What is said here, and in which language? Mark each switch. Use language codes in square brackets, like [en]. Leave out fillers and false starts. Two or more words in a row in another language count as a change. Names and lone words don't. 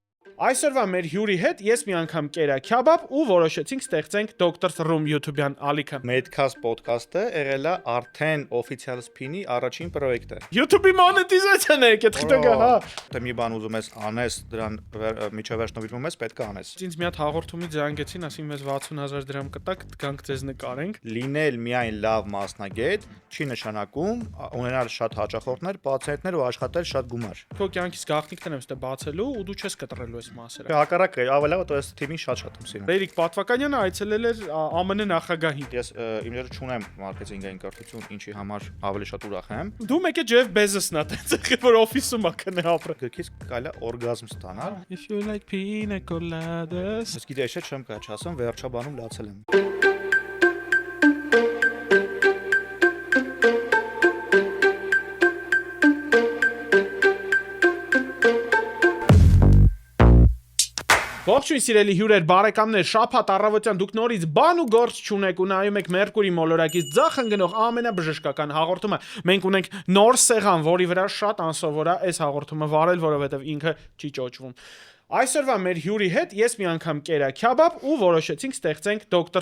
[hy] Այսօրվա մեր հյուրի հետ ես մի անգամ կերա քյաբաբ ու որոշեցինք ստեղծենք Dr. Room YouTube-յան ալիքը։ Medcast podcast-ը եղել է արդեն [en] official spin- [hy] ի առաջին պրոյեկտը։ YouTube-ի monetization-ը եկեք տղա, հա։ Դե մի բան ուզում ես անես, դրան միջավայր շնորհիվում ես, պետք է անես։ Ինձ մի հատ հաղորդումից զանգեցին, ասին մեզ 60000 դրամ կտակ, գանք ձեզ նկարենք։ Լինել միայն լավ մասնագետ չի նշանակում ունենալ շատ հաճախորդներ, պացիենտներ ու աշխատել շատ գումար։ Քո կյանքից գաղտնիքներ եմ ստե բացելու ու դու չես կտրելու այս մասերը։ Հակառակը, ավելի լավ է, թիմին շատ եմ սիրում։ Բերիկ Պատվականյանը այցելել էր ԱՄՆ նախագահին։ Ես իմ դեր չունեմ մարքեթինգային կրթություն, ինչի համար ավելի շատ ուրախ եմ։ Դու մեկ է Jeff Bezos-ն ա տենց որ օֆիսում ա քնե ապրել։ Գրքից կարելի է օրգազմ ստանալ։ [en] If you like pina coladas։ [hy] Ես գիտեի չէ չեմ կարա չասեմ, վերջաբանում լացել եմ։ Ողջույն սիրելի հյուրեր, բարեկամներ, շաբաթ առավոտյան դուք նորից բան ու գործ չունեք ու նայում եք Մերկուրի մոլորակից ձախ ընկնող ամենաբժշկական հաղորդումը։ Մենք ունենք նոր սեղան, որի վրա շատ անսովոր է այս հաղորդումը վարել, որովհետև ինքը չի ճոճվում։ Այսօրվա մեր հյուրի հետ ես մի անգամ կերա քյաբաբ ու որոշեցինք ստեղծենք Dr.